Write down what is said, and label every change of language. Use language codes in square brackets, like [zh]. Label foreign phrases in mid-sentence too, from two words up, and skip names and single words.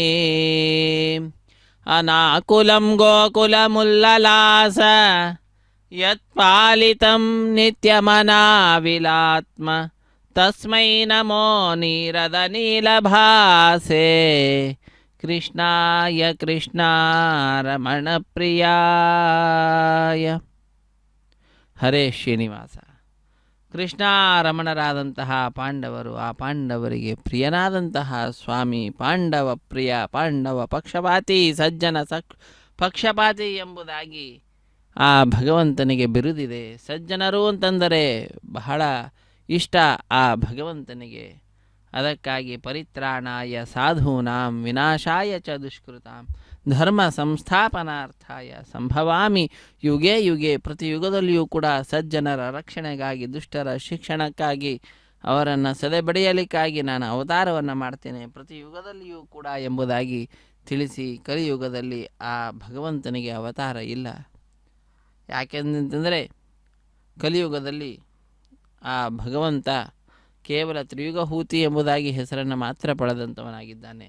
[sa] अनाकुलं गोकुलमुल्ललास यत्पालितं नित्यमनाविलात्म तस्मै नमो नीरदनीलभासे कृष्णाय कृष्णारमणप्रियाय ಹರೇ ಶ್ರೀನಿವಾಸ. [kn] ಕೃಷ್ಣಾರಮಣರಾದಂತಹ ಪಾಂಡವರು, ಆ ಪಾಂಡವರಿಗೆ ಪ್ರಿಯನಾದಂತಹ ಸ್ವಾಮಿ ಪಾಂಡವ ಪ್ರಿಯ, ಪಾಂಡವ ಪಕ್ಷಪಾತಿ, ಸಜ್ಜನ ಪಕ್ಷಪಾತಿ ಎಂಬುದಾಗಿ ಆ ಭಗವಂತನಿಗೆ ಬಿರುದಿದೆ. ಸಜ್ಜನರು ಅಂತಂದರೆ ಬಹಳ ಇಷ್ಟ ಆ ಭಗವಂತನಿಗೆ. [sa] ಅದಕ್ಕಾಗಿ ಪರಿತ್ರಾಣಾಯ ಸಾಧೂನಾಂ ವಿನಾಶಾಯ ಚ ದುಷ್ಕೃತಾಂ ಧರ್ಮ ಸಂಸ್ಥಾಪನಾರ್ಥಾಯ ಸಂಭವಾಮಿ ಯುಗೆ ಯುಗೆ. [kn] ಪ್ರತಿ ಯುಗದಲ್ಲಿಯೂ ಕೂಡ ಸಜ್ಜನರ ರಕ್ಷಣೆಗಾಗಿ, ದುಷ್ಟರ ಶಿಕ್ಷಣಕ್ಕಾಗಿ, ಅವರನ್ನು ಸದೆಬಡಿಯಲಿಕ್ಕಾಗಿ ನಾನು ಅವತಾರವನ್ನು ಮಾಡ್ತೇನೆ ಪ್ರತಿ ಯುಗದಲ್ಲಿಯೂ ಕೂಡ ಎಂಬುದಾಗಿ ತಿಳಿಸಿ, ಕಲಿಯುಗದಲ್ಲಿ ಆ ಭಗವಂತನಿಗೆ ಅವತಾರ ಇಲ್ಲ. ಯಾಕೆಂತಂದರೆ ಕಲಿಯುಗದಲ್ಲಿ ಆ ಭಗವಂತ ಕೇವಲ ತ್ರಿಯುಗಹೂತಿ ಎಂಬುದಾಗಿ ಹೆಸರನ್ನು ಮಾತ್ರ ಪಡೆದಂಥವನಾಗಿದ್ದಾನೆ.